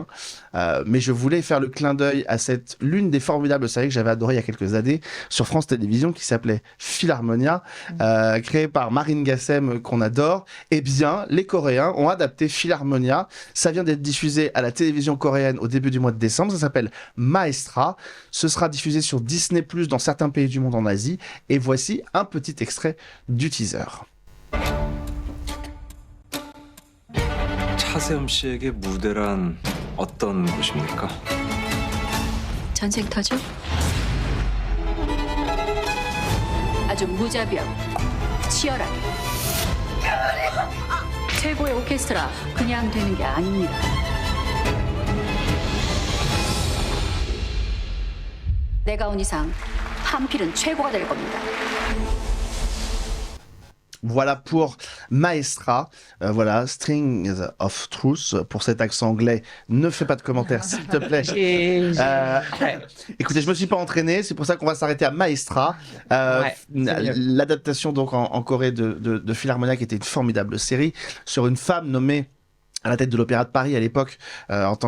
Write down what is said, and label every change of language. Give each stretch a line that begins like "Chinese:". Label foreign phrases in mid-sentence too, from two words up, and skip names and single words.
French: Mais je voulais faire le clin d'œil à l'une des formidables séries que j'avais adorées il y a quelques années sur France Télévisions qui s'appelait Philharmonia, créée par Marine Gassem qu'on adore. Eh bien, les Coréens ont adapté Philharmonia. Ça vient d'être diffusé à la télévision coréenne au début du mois de décembre. Ça s'appelle Maestra. Ce sera diffusé sur Disney+ dans certains pays du monde en Asie. Et voici un petit extrait du teaser.
Korean: 차세움 씨에게 무대란 어떤 곳입니까? 전쟁터죠? 아주 무자비하고 치열하게 최고의 오케스트라 그냥 되는 게 아닙니다. 내가 온 이상 한필은 최고가 될 겁니다.
French: Voilà pour Maestra, voilà, Strings of Truth, pour cet accent anglais. Ne fais pas de commentaires, s'il te plaît. Écoutez, je me suis pas entraîné, c'est pour ça qu'on va s'arrêter à Maestra. L'adaptation donc en Corée de Philharmonia, qui était une formidable série, sur une femme nommée à la tête de l'Opéra de Paris à l'époque en tant